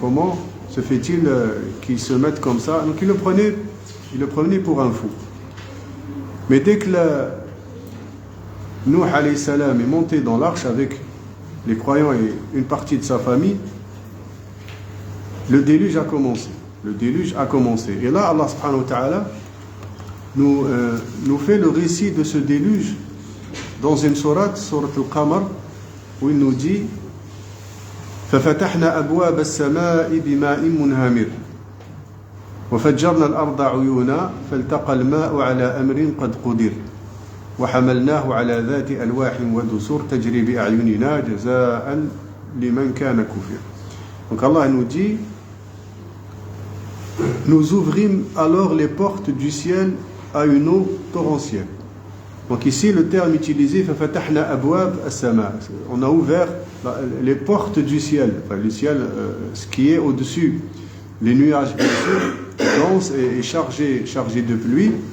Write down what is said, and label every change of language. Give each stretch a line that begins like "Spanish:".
French: Comment se fait-il qu'ils se mettent comme ça? Donc ils le prenaient pour un fou. Mais dès que Nuh alayhi salam est monté dans l'arche avec les croyants et une partie de sa famille, le déluge a commencé. Et là, Allah subhanahu wa ta'ala nous fait le récit de ce déluge dans une sourate Al-Qamar, où il nous dit
Arabic: فَفَتَحْنَا أَبْوَابَ السَّمَاءِ بِمَاءٍ مُنْهَمِرٍ وَفَجَّرْنَا الْأَرْضَ عُيُونًا فَالْتَقَى الْمَاءُ عَلَى أَمْرٍ قَدْ قُدِرَ وَحَمَلْنَاهُ عَلَى ذَاتِ أَلْوَاحٍ وَدُسُرٍ تَجْرِي بِأَعْيُنِنَا جَزَاءً لِمَنْ كَانَ كُفِرًا.
French: Donc Allah nous dit, nous ouvrîmes alors les portes du ciel à une eau torrentielle. Donc ici le terme utilisé,
Arabic: فَفَتَحْنَا أَبْوَابَ السَّمَاء,
French: on a ouvert les portes du ciel, enfin le ciel, ce qui est au-dessus, les nuages bien sûr, denses et chargés de pluie.